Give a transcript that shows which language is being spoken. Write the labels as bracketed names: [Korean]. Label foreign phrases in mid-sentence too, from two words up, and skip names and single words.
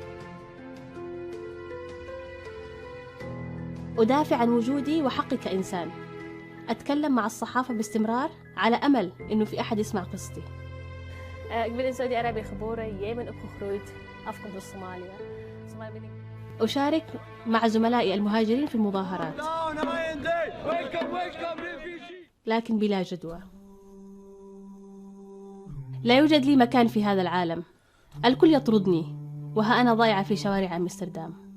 [Arabic] أدافع عن وجودي وحقي كإنسان. أتكلم مع الصحافة باستمرار على أمل إنه في أحد يسمع قصتي. [Dutch] Ik ben in Saudi-Arabië geboren, Jemen opgegroeid. [Arabic] أفقد الصومالية. أشارك مع زملائي المهاجرين في المظاهرات لكن بلا جدوى. لا يوجد لي مكان في هذا العالم، الكل يطردني وها أنا ضايعة في شوارع أمستردام.